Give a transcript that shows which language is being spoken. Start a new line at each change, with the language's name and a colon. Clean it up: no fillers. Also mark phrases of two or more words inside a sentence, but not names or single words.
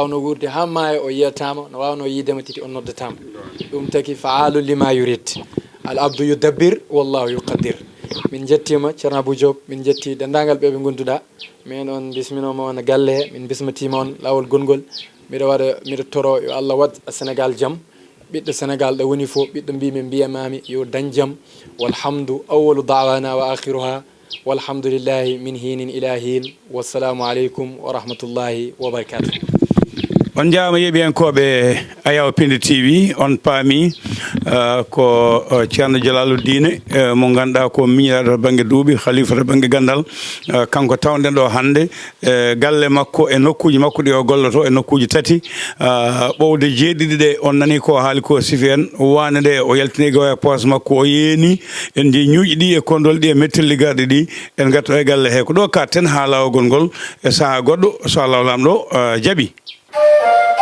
Fula: wawno wurde ha maayo o yiyatama no wawno yidema titi on noddatama ɗum taki faalu
Arabic: لما يريد العبد يدبر والله يقدر
Fula: min jettima ceerno Abou Diop min jetti dendagal ɓeɓe gonduɗa min on bisminoma on galle he min bismatima on lawol gongol miɗo toro yo Allah wad Sénégal jaam ɓiɗɗo Sénégal ɗo woni fof ɓiɗɗo mbimi mbiyamami yo dañ jaam
Arabic: والحمد أوله دعوانا وآخرها والحمد لله من حين إلى حين والسلام عليكم ورحمة الله وبركاته
Fula: on jaama yeeɓiyankoɓe Ayaw Pindi TV on paami ko ceerno Djalaluddine mo ganduɗa ko miñiraɗo to banggue duuɓi khalifa to banggue gandal kanko tawɗen ɗo hande galle makko e nokkuji makko ɗi o golloto e nokkuji tati ɓowde jeeɗiɗi ɗe on nani ko haali ko sifi en wane nde o yaltini gawa e poos makko o yeeni en ji ñuuƴi ɗi e kondol ɗi e mettelligaɗe ɗi en gatto e galle he ko ɗo ka ten ha lawol ngol e saaha goɗɗo so Allah lamɗo jaaɓi